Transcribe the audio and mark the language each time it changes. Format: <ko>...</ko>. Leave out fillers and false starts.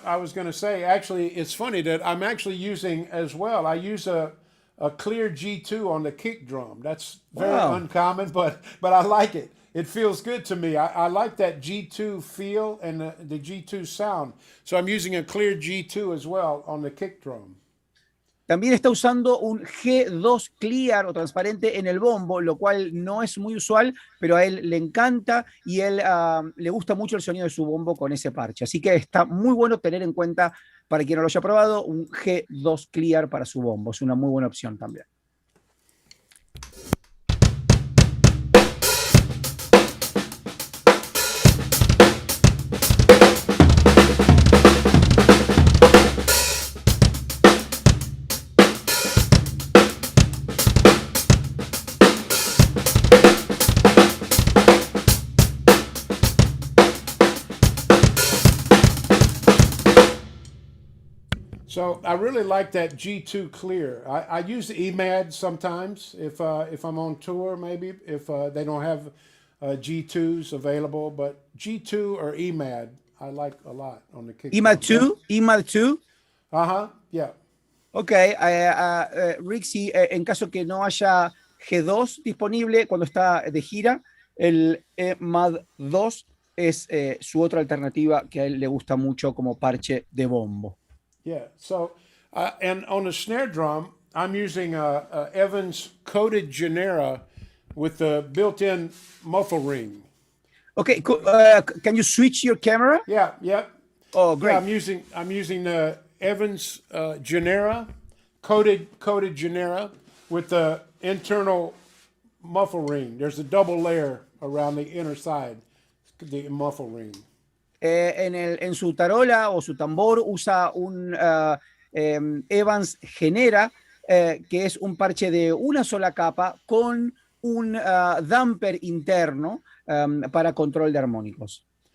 <en>I was going to say, actually, it's funny that I'm actually using as well. I use a clear G2 on the kick drum. That's very uncommon, but I like it. It feels good to me. I like that G2 feel and the G2 sound. So I'm using a clear G2 as well on the kick drum.</en> <es>También está usando un G2 clear o transparente en el bombo, lo cual no es muy usual, pero a él le encanta y él le gusta mucho el sonido de su bombo con ese parche. Así que está muy bueno tener en cuenta, para quien no lo haya probado, un G2 clear para su bombo. Es una muy buena opción también.</es> <en>So I really like that G2 clear. I use the EMAD sometimes if I'm on tour, maybe if they don't have G2s available, but G2 or EMAD I like a lot on the kick. EMAD 2. Yeah.</en> <es>Ok, Rick, si en caso que no haya G2 disponible cuando está de gira, el EMAD 2 es su otra alternativa que a él le gusta mucho como parche de bombo.</es> <en>Yeah. So, and on the snare drum, I'm using a Evans coated Genera with the built-in muffle ring. Okay. Can you switch your camera? Yeah. Oh, great. Yeah, I'm using the Evans Genera coated Genera with the internal muffle ring. There's a double layer around the inner side, the muffle ring.</en> <es>En su tarola o su tambor usa un Evans Genera, que es un parche de una sola capa con un damper interno para control de armónicos.</es>